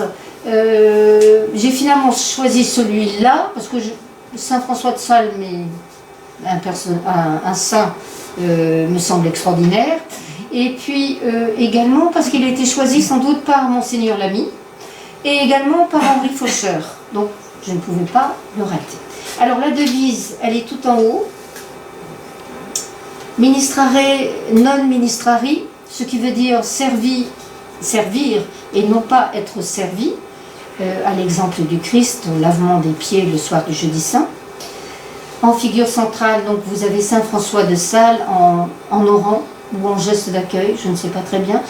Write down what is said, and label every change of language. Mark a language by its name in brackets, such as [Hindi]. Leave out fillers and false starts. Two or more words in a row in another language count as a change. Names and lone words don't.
[French] J'ai finalement choisi celui-là, parce que Saint François de Sales, un saint, me semble extraordinaire. Et puis également parce qu'il a été choisi sans doute par Monseigneur Lamy, et également par Henri Faucheur. Donc, je ne pouvais pas le rater. Alors, la devise, elle est tout en haut. [Latin] Ministrare non ministrari, [French] ce qui veut dire servir et non pas être servi, à l'exemple du Christ, au lavement des pieds le soir du jeudi saint. En figure centrale, donc, vous avez Saint François de Sales en orant ou en geste d'accueil, je ne sais pas très bien.